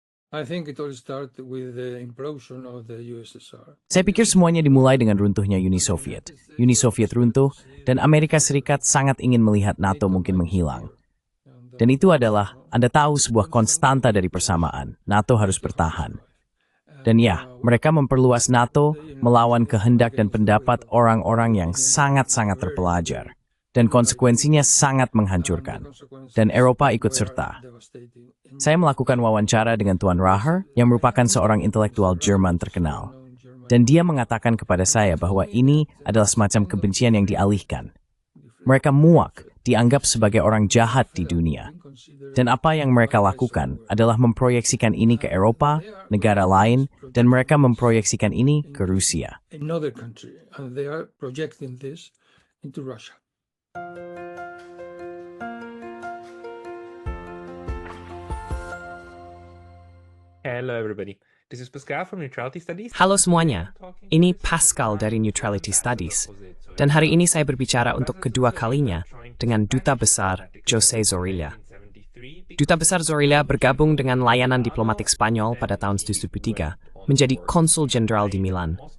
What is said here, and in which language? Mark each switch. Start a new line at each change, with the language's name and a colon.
English: I think it all started with the implosion of the USSR.
Indonesian: Saya pikir semuanya dimulai dengan runtuhnya Uni Soviet. Uni Soviet runtuh, dan Amerika Serikat sangat ingin melihat NATO mungkin menghilang. Dan itu adalah, Anda tahu, sebuah konstanta dari persamaan. NATO harus bertahan. Dan ya, mereka memperluas NATO melawan kehendak dan pendapat orang-orang yang sangat-sangat terpelajar. Dan konsekuensinya sangat menghancurkan. Dan Eropa ikut serta. Saya melakukan wawancara dengan Tuan Raher, yang merupakan seorang intelektual Jerman terkenal. Dan dia mengatakan kepada saya bahwa ini adalah semacam kebencian yang dialihkan. Mereka muak, dianggap sebagai orang jahat di dunia. Dan apa yang mereka lakukan adalah memproyeksikan ini ke Eropa, negara lain, dan mereka memproyeksikan ini ke Rusia.
English: Another country, and they are projecting this into Russia. Hello everybody, this is Pascal from Neutrality Studies.
Indonesian: Halo semuanya, ini Pascal dari Neutrality Studies. Dan hari ini saya berbicara untuk kedua kalinya dengan Duta Besar José Zorrilla. Duta Besar Zorrilla bergabung dengan layanan diplomatik Spanyol pada tahun 2003, menjadi konsul jenderal di Milan.